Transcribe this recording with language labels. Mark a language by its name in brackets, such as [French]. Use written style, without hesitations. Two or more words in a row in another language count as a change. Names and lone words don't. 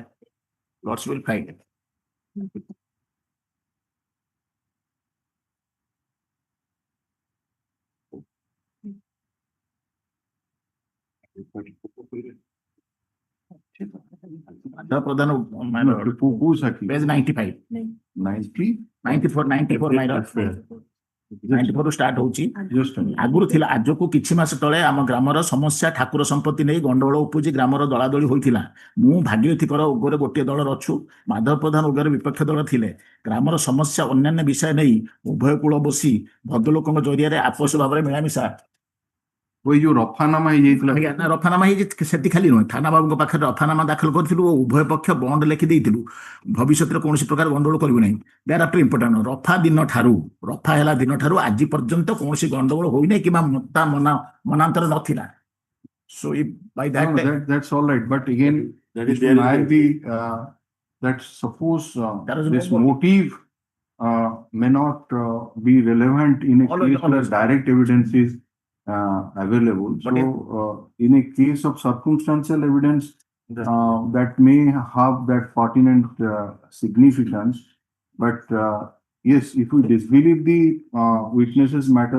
[English] Lordship will find it. The Pradhan, my No, lord, who's Haki? page 95, 90? 94, my lord. [Odia] 94 ରୁ ଷ୍ଟାର୍ଟ ହଉଛି। [English] Just a minute. [Odia] ଆଗରୁ ଥିଲା, ଆଜକୁ କିଛି ମାସ ତଳେ ଆମ ଗ୍ରାମର ସମସ୍ୟା ଠାକୁର ସମ୍ପତ୍ତି ନେଇ ଗଣ୍ଡଗୋଳ ଉପୁଜି ଗ୍ରାମର ଦଳାଦଳି ହୋଇଥିଲା। ମୁଁ ଭାଗୀରଥୀଙ୍କର ଉଗ୍ରରେ ଗୋଟିଏ ଦଳର ଅଛୁ, ମାଧବ ପ୍ରଧାନ ଉଗ୍ରରେ ବିପକ୍ଷ ଦଳ ଥିଲେ। ଗ୍ରାମର ସମସ୍ୟା ଅନ୍ୟାନ୍ୟ ବିଷୟ ନେଇ ଉଭୟ କୂଳ ବସି ଭଦ୍ରଲୋକଙ୍କ ଜରିଆରେ ଆପୋଷ ଭାବରେ ମିଳାମିଶା [Hindi] वही जो [Odia] रफानामा ହେଇଯାଇଥିଲା ଆଜ୍ଞା, ରଫାନାମା ହେଇଛି, ସେଠି ଖାଲି ନୁହେଁ, ଥାନା ବାବୁଙ୍କ ପାଖରେ ରଫାନାମା ଦାଖଲ କରିଥିଲୁ ଓ ଉଭୟ ପକ୍ଷ ବଣ୍ଡ ଲେଖି ଦେଇଥିଲୁ ଭବିଷ୍ୟତରେ କୌଣସି ପ୍ରକାର ଗଣ୍ଡଗୋଳ କରିବୁ ନାହିଁ। [English] there after important [Odia] ରଫା ହେଲା ଦିନଠାରୁ ଆଜି ପର୍ଯ୍ୟନ୍ତ କୌଣସି ଗଣ୍ଡଗୋଳ ହୋଇନାହିଁ କିମ୍ବା ତା ମନାନ୍ତର ନଥିଲା। [English] So if by No, that, that's all right, but again, That Mr. is there. Naik, that suppose There is no this motive. motive may not be relevant in a Always, case where always. direct evidence is available. But So in a case of circumstantial evidence that may have that pertinent significance, but yes, if we disbelieve the witnesses matter,